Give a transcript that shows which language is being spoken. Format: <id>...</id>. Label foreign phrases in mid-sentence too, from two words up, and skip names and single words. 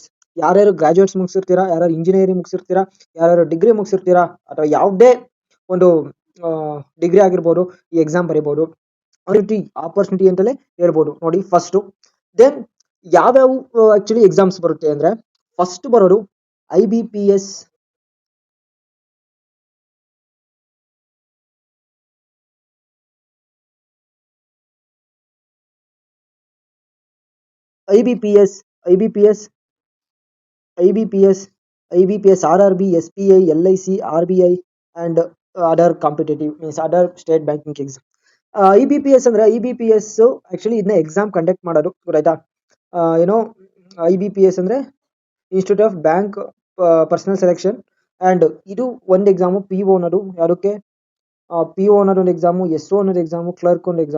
<kn>ಯಾರ್ಯಾರು ಗ್ರಾಜುಯೇಟ್ಸ್ ಮುಗಿಸಿರ್ತೀರಾ, ಯಾರು ಇಂಜಿನಿಯರಿಂಗ್ ಮುಗಿಸಿರ್ತೀರಾ, ಯಾರು ಡಿಗ್ರಿ ಮುಗಿಸಿರ್ತೀರಾ, ಅಥವಾ ಯಾವುದೇ ಒಂದು ಡಿಗ್ರಿ ಆಗಿರ್ಬೋದು, ಈ ಎಕ್ಸಾಮ್ ಬರೀಬೋದು. ಆಪರ್ಚುನಿಟಿ ಅಂತಲೇ ಹೇಳ್ಬೋದು. ನೋಡಿ,</kn> <en>first then</en> <kn>ಯಾವ್ಯಾವ</kn> <en>actually exams</en> <kn>ಬರುತ್ತೆ ಅಂದ್ರೆ, ಫಸ್ಟ್ ಬರೋದು IBPS, IBPS, IBPS, IBPS, IBPS, RRB, SBI, LIC, RBI,</kn> <en>and other competitive means other state banking exam.</en> <kn>IBPS ಅಂದ್ರೆ IBPS ಆಕ್ಚುಲಿ ಇದನ್ನ</kn> <en>exam conduct</en> <kn>ಮಾಡೋದು, ಗೊತ್ತಾಯ್ತಾ? ಏನೋ IBPS ಅಂದ್ರೆ ಇನ್ಸ್ಟಿಟ್ಯೂಟ್ ಆಫ್ ಬ್ಯಾಂಕ್ ಪರ್ಸನಲ್ ಸೆಲೆಕ್ಷನ್. ಆ್ಯಂಡ್ ಇದು ಒಂದು ಎಕ್ಸಾಮು. PO ಅನ್ನೋದು ಯಾವುದಕ್ಕೆ, PO ಅನ್ನೋದು ಒಂದು ಎಕ್ಸಾಮು, SO ಅನ್ನೋದು ಎಕ್ಸಾಮು, ಕ್ಲರ್ಕ್ ಒಂದು ಎಕ್ಸಾಮ್.</kn>